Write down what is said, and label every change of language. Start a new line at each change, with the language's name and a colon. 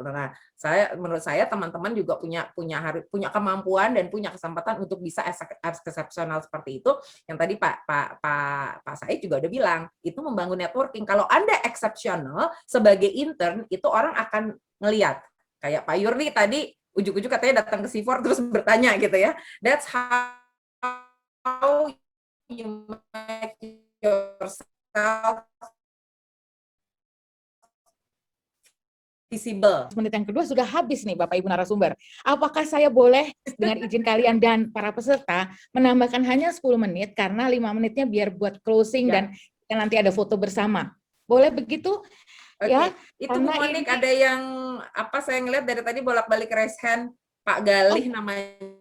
Indonesian: Nah, menurut saya teman-teman juga punya kemampuan dan punya kesempatan untuk bisa exceptional seperti itu. Yang tadi Pak Said juga udah bilang, itu membangun networking. Kalau Anda exceptional sebagai intern, itu orang akan ngelihat. Kayak Pak Yurni tadi ujuk-ujuk katanya datang ke C4 terus bertanya gitu ya.
English: That's how you make yourself visible.
Indonesian: Menit yang kedua sudah habis nih Bapak Ibu narasumber. Apakah saya boleh dengan izin kalian dan para peserta menambahkan hanya 10 menit karena 5 menitnya biar buat closing dan nanti ada foto bersama. Boleh begitu?
English: Okay.
Indonesian: Ya. Itu Bu Monik ada yang saya ngeliat dari tadi bolak-balik raise hand Pak Galih namanya.